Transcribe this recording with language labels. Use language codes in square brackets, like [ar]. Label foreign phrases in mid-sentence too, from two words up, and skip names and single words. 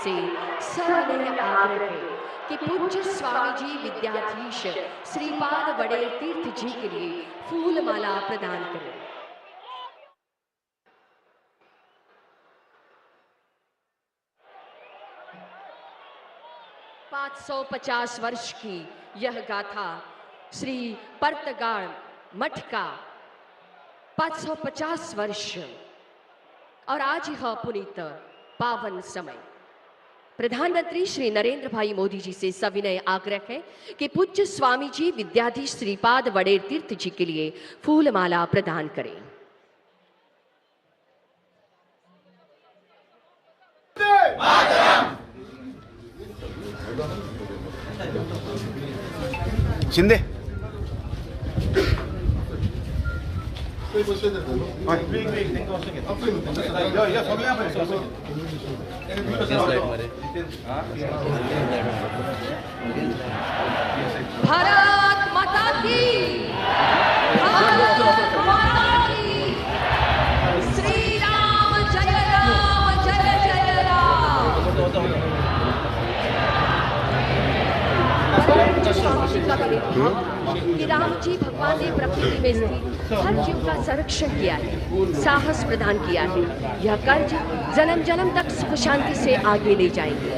[hi] से सविनय आग्रह है कि पूज्य स्वामी जी विद्याधीश श्रीपाद वडेल तीर्थ जी के लिए फूल माला प्रदान करें। (550) वर्ष की यह गाथा श्री परतगाड़ मठ का 550 वर्ष और आज यह पुनीत पावन समय। प्रधानमंत्री श्री नरेंद्र भाई मोदी जी से सविनय आग्रह है कि पूज्य स्वामी जी विद्याधीश श्रीपाद वडेल तीर्थ जी के लिए फूल माला प्रदान करें। शिंदे भारत माता की, भारत माता की, श्री राम जय राम जय जय राम। स्वामी जी का विवेक कि राम जी भगवान ने प्रकृति में स्थित हर जीव का संरक्षण किया है, साहस प्रदान किया है। यह कर्ज जन्म जन्म तक सुख शांति से आगे ले जाएंगे।